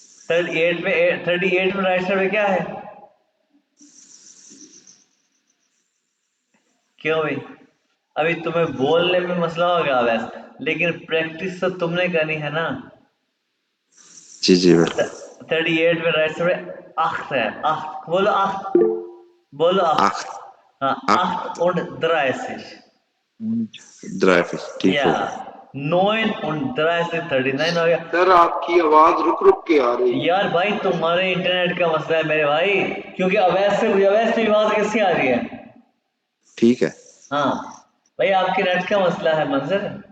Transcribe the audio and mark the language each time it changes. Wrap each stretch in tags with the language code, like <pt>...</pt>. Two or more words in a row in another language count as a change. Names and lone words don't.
<hi>38 में राइट साइड पे क्या है, क्यों भाई, अभी तुम्हें बोलने में मसला होगा वैसे, लेकिन प्रैक्टिस तो तुमने करनी है ना। जी जी बिल्कुल 38 में राइट साइड पे आठ है, आठ बोलो, आठ बोलो, आठ,</hi> <de>acht</de> <hi>हाँ,</hi> <de>acht आठ und 30, und 30 ठीक</de> <hi>या हो गया 9 und 30 39 हो गया। सर आपकी आवाज रुक रुक के आ रही है। यार भाई तुम्हारे इंटरनेट का मसला है मेरे भाई, क्योंकि अवैध से आवाज कैसी आ रही है। ठीक है हाँ भाई, आपके नेट का मसला है मंजर।</hi>